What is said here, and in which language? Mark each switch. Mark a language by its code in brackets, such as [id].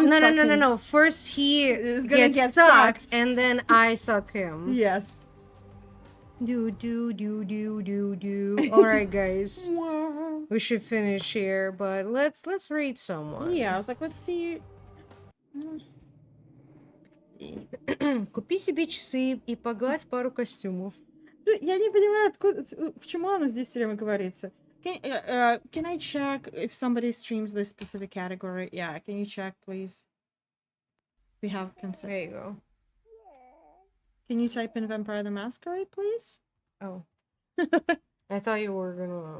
[en] to suck him. First he Is gonna gets get sucked, sucked. and then I suck him. Yes. Do. All right, guys. We should finish here, but let's read someone. Yeah, I was like, let's see. [ru] Купи себе часы и погладь пару костюмов. Я не понимаю, откуда, к чему оно здесь все время говорится. [en] Can I check if somebody streams this specific category? Yeah, can you check, please? We have consent. There you go. Can you type in Vampire the Masquerade, please? Oh. I thought you were gonna...